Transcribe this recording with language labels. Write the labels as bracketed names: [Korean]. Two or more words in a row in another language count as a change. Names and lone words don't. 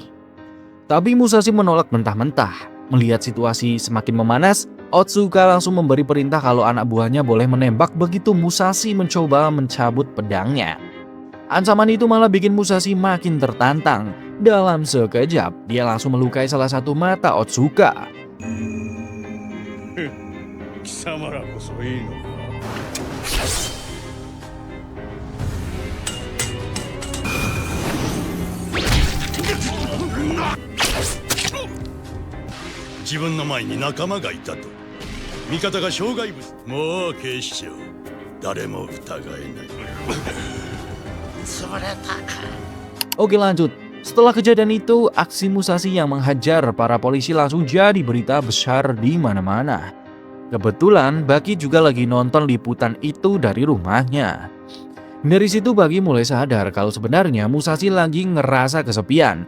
[Indonesian] Tapi Musashi menolak mentah-mentah. Melihat situasi semakin memanas, Otsuka langsung memberi perintah kalau anak buahnya boleh menembak begitu Musashi mencoba mencabut pedangnya. Ancaman itu malah bikin Musashi makin tertantang. Dalam sekejap, dia langsung melukai salah satu mata Otsuka. [Japanese] 貴様らこそいいのか。自分の前に仲間がいたと。味方が障害物。もう警視庁、誰も疑えない。潰れたか。 [Indonesian] Oke lanjut. Setelah kejadian itu, aksi Musashi yang menghajar para polisi langsung jadi berita besar di mana-mana. Kebetulan Baki juga lagi nonton liputan itu dari rumahnya. Dari situ Baki mulai sadar kalau sebenarnya Musashi lagi ngerasa kesepian.